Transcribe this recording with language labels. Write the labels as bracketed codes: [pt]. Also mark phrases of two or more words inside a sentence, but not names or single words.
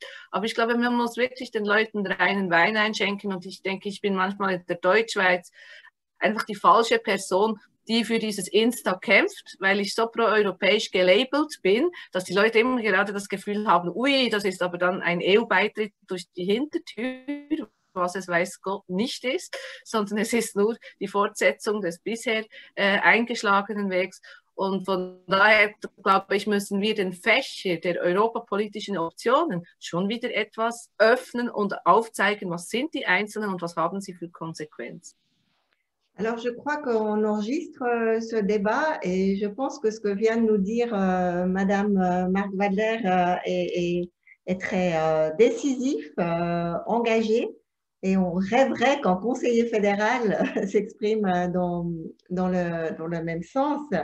[de] Aber ich glaube, man muss wirklich den Leuten reinen Wein einschenken und ich denke, ich bin manchmal in der Deutschschweiz einfach die falsche Person, die für dieses Insta kämpft, weil ich so proeuropäisch gelabelt bin, dass die Leute immer gerade das Gefühl haben, ui, das ist aber dann ein EU-Beitritt durch die Hintertür, was es weiß Gott nicht ist, sondern es ist nur die Fortsetzung des bisher eingeschlagenen Wegs. Und von daher, glaube ich, müssen wir den Fächer der europapolitischen Optionen schon wieder etwas öffnen und aufzeigen, was sind die einzelnen und was haben sie für Konsequenzen. [fr] Alors, je crois qu'on enregistre ce débat et je pense que ce que vient de nous dire Madame Marc-Wadler est très décisif, engagé, et on rêverait qu'un conseiller fédéral s'exprime dans le même sens.